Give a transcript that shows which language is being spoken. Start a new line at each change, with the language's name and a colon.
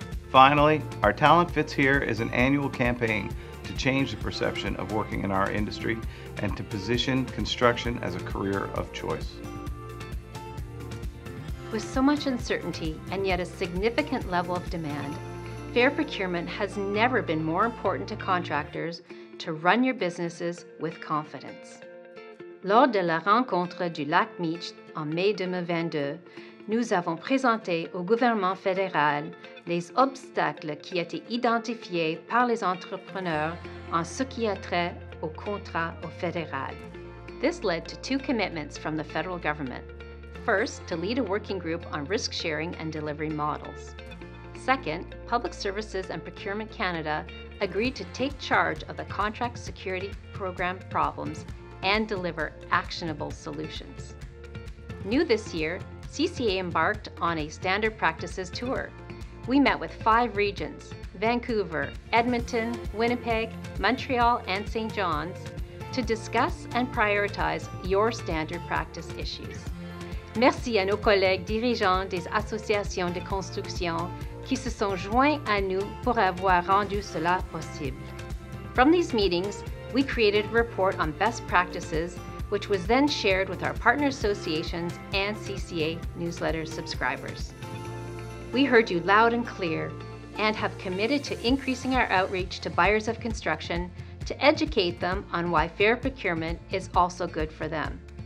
English: Finally, our Talent Fits Here is an annual campaign to change the perception of working in our industry and to position construction as a career of choice. With so much uncertainty and yet a significant level of demand, fair procurement has never been more important to contractors to run your businesses with confidence.
French: Lors de la rencontre du Lac Meech en mai 2022, nous avons présenté au gouvernement fédéral les obstacles qui étaient identifiés par les entrepreneurs en ce qui a trait au contrat au fédéral.
English: This led to two commitments from the federal government. First, to lead a working group on risk sharing and delivery models. Second, Public Services and Procurement Canada agreed to take charge of the contract security program problems and deliver actionable solutions. New this year, CCA embarked on a standard practices tour. We met with 5 regions, Vancouver, Edmonton, Winnipeg, Montreal, and St. John's, to discuss and prioritize your standard practice issues.
French: Merci à nos collègues dirigeants des associations de construction qui se sont joints à nous pour avoir rendu cela possible.
English: From these meetings, we created a report on best practices, which was then shared with our partner associations and CCA newsletter subscribers. We heard you loud and clear and have committed to increasing our outreach to buyers of construction to educate them on why fair procurement is also good for them.